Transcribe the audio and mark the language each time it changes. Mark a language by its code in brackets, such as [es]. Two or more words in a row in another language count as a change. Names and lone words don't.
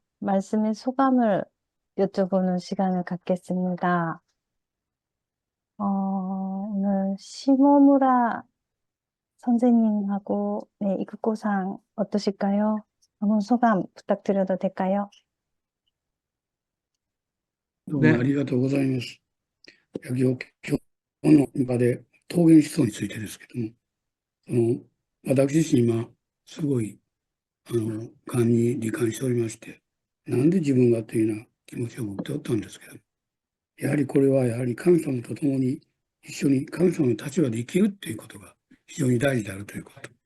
[ko] 말씀의 소감을 여쭤보는 시간을 갖겠습니다. 오늘 시모무라 선생님하고 네, 이극고상 어떠실까요? 한번 소감 부탁드려도 될까요? [ja] どうもあ [ko] 네, [ja] りがとうございます。今日の場で桃源思想についてですけども、私自身今、すごい、がんに罹患しておりまして、なんで自分がというような気持ちを持っておったんですけど、やはりこれはやはり神様と共に一緒に神様の立場で生きるということが非常に大事であるということ。